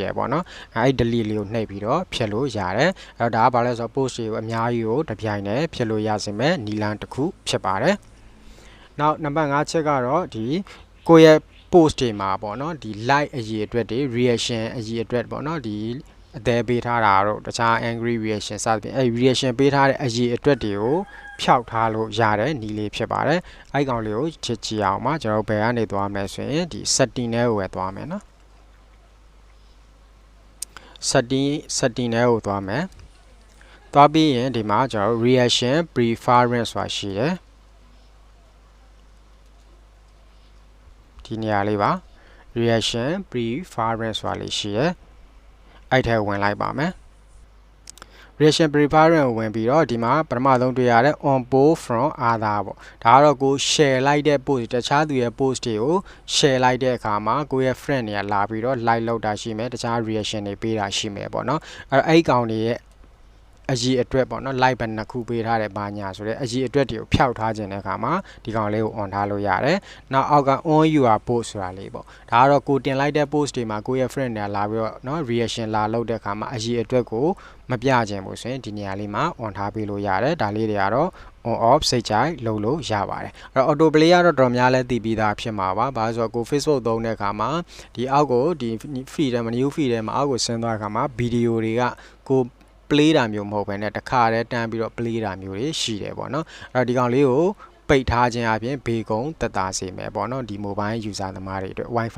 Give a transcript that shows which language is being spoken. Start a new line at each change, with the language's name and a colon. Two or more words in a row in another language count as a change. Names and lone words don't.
Burmese: တယ်ပေါ့နော်အဲ့ delete လေးကိုနှိပ်ပြီးတော့ဖျက်လို့ရတယ်အဲ့တော့ဒါကဘာလဲဆိုတော့ post တွေကိုအများကြီးကိုတပြိုင်တည်းဖျက်လို့ရစေမယ်နည်းလမ်းတစ်ခုဖြစ်ပါတယ်နောက်နံပါတ်5ချက်ကတော့ဒီကိုရဲ့ post တွေမှာပေါ့နော်ဒီ like အရေးအတွက်တွေ reaction အရေးအတွက်ပေါ့နော်ဒီအသေးပေးထားတာတော့တခြား
English: angry reaction
Burmese: စသဖြင့်အဲ reaction ပေးထားတဲ့အရေးအတွက်တွေကိုဖျောက်ထားလို့ရတဲ့နည်းလေးဖြစ်ပါတယ်အဲ့ကောင်လေးကိုချစ်ကြည့်အောင်ပါကျွန်တော်ဘယ်ကနေသွားမယ်ဆိုရင်ဒီ setting ထဲကိုပဲသွားမယ်နော် setting ထဲကိုသွားမယ်သွားပြီးရင်ဒီမှာကျွန်တော်
English: reaction preference
Burmese: ဆိုတာရှိတယ်ဒီနေရာလေးပါ
English: reaction preference
Burmese: ဆိုတာလေးရှိတယ်အဲ့ထဲဝင်လိုက်ပါမယ်
English: reaction preference
Burmese: ကိုဝင်ပြီးတော့ဒီမှာပထမဆုံးတွေ့ရတဲ့
English: on post from other
Burmese: ပေါ့ဒါကတော့ကို share လိုက်တဲ့ post တခြားသူရဲ့ post တွေကို share လိုက်တဲ့အခါမှာကိုရဲ့ friend တွေကလာပြီးတော့ like လုပ်တာရှိမယ်တခြား reaction တွေပေးတာရှိ မယ်ပေါ့နော်အဲ့ကောင်တွေရဲ့အရေးအတွက်ပေါ့နော် like ဘယ်နှခုပေးထားတယ်ဘာညာဆိုတဲ့အရေးအတွက်တွေကိုဖျောက်ထားခြင်းတဲ့အခါမှာဒီကောင်လေးကို on ထားလို့ရတယ်နောက်အောက်က
English: on your post
Burmese: ဆိုတာလေးပေါ့ဒါကတော့ကိုတင်လိုက်တဲ့ post တွေမှာကိုရဲ့ friend တွေကလာပြီးတော့เนาะ reaction လာလုပ် တဲ့အခါမှာအရေးအတွက်ကိုမပြခြင်းဘူးဆိုရင်ဒီနေရာလေးမှာ on ထားပေးလို့ရတယ်ဒါလေးတွေကတော့
English: on off
Burmese: စိတ်ကြိုက်လုပ်လို့ရပါတယ်အဲ့တော့
English: auto play
Burmese: ကတော့တော်များလဲသိပြီးသားဖြစ်မှာပါဘာလို့ဆိုတော့ကို Facebook သုံးတဲ့အခါမှာဒီအောက်ကိုဒီ feed ထဲမှာ
English: new feed
Burmese: ထဲမှာအောက်ကိုဆင်းသွားတဲ့အခါမှာဗီဒီယိုတွေကကိုplay တာမျိုးမဟုတ်ဘဲနဲ့တခါတည်းတန်းပြီးတော့ play တာမျိုး တွေရှိတယ်ပေါ့နော်အဲ့တော့ဒီကောင်လေးကိုပိတ်ထားခြင်းအပြင်ဘေကုံတက်တာစေမယ်ပေါ့နော်ဒီ
English: mobile user
Burmese: သမားတွေအတွက် wifi